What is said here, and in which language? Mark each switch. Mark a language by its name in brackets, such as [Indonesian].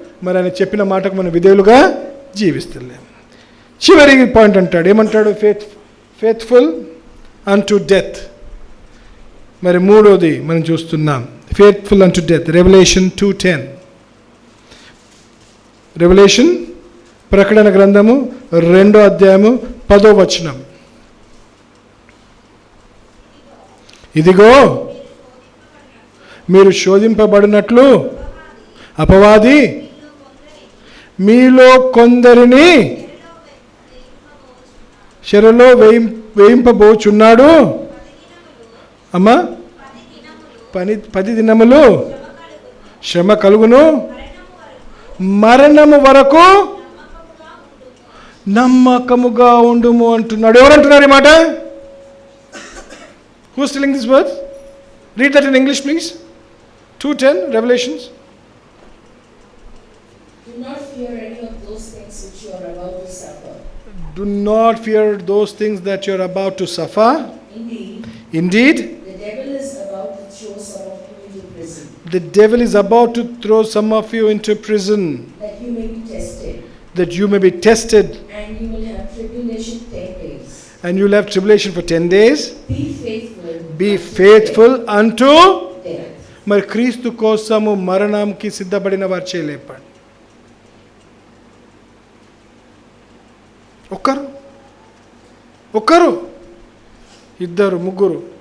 [Telugu] మరి ఆయన చెప్పిన మాటకు మనం విధేయులుగా జీవిస్తలేము. చివరి పాయింట్ అంటాడు, ఏమంటాడు? [English] Faithful unto death. [Telugu] మరి మూడోది మనం చూస్తున్నాం, [English] Faithful unto death. Revelation 2:10. Revelation [Telugu] ప్రకటన గ్రంథము 2వ అధ్యాయము 10వ వచనం. ఇదిగో మీరు శోధింపబడినట్లు అపవాది మీలో కొందరిని చెరలో వేయింపబోచున్నాడు. అమ్మా, 10 దినములు శ్రమ కలుగును, మరణము వరకు నమ్మకముగా ఉండుము అంటున్నాడు. ఎవరంటున్నారు ఈ మాట? [English] Who is telling this word? Read that in English, please. 2:10, Revelations. Do not fear any of those things which you are about to suffer. Do not fear those things that you are about to suffer. Indeed, the devil is about to throw some of you into prison. The devil is about to throw some of you into prison. That you may be tested. That you may be tested. And you will have tribulation 10 days. And you will have tribulation for 10 days. Be faithful. Be faithful unto death. [Telugu] మరి క్రీస్తు కోసము మరణంకి సిద్ధపడిన వారు చేయలేపండి. ఒక్కరు, ఇద్దరు, ముగ్గురు.